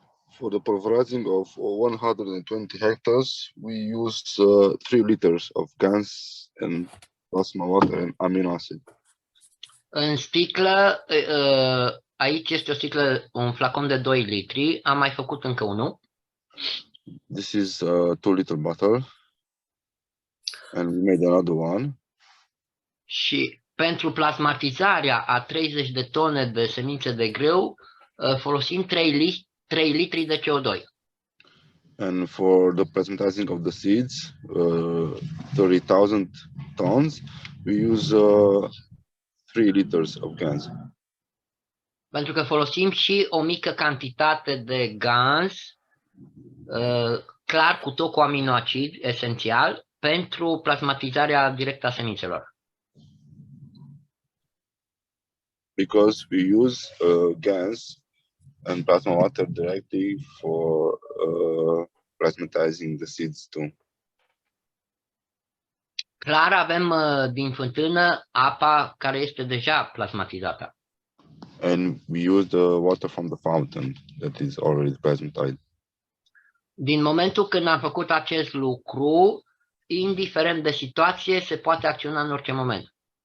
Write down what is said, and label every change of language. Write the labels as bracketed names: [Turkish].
[English] For the pulverizing of 120 hectares, we use 3 liters of gas and plasma water and amino acid. [Romanian] În sticlă, aici este o sticlă, un flacon de 2 litri, am mai făcut încă unul. [English] This is a 2-liter bottle, and we made another one. [Romanian] Și pentru plasmatizarea a 30 de tone de semințe de grâu, folosim 3 litri de CO2. [English] And for the plasmatizing of the seeds, 30,000 tons, we use 3 liters of gas. [Romanian] Pentru că folosim și o mică cantitate de GANs, clar cu tot cu aminoacid esențial, pentru plasmatizarea directă a semințelor. [English] Because we use gas and plasma water directly for plasmatizing the seeds too. [Romanian] Clar avem din fântână apa care este deja plasmatizată. [English] And we use the water from the fountain that is already plasmatized. [Romanian] Din momentul când am făcut acest lucru, indiferent de situație, se poate acționa în orice moment.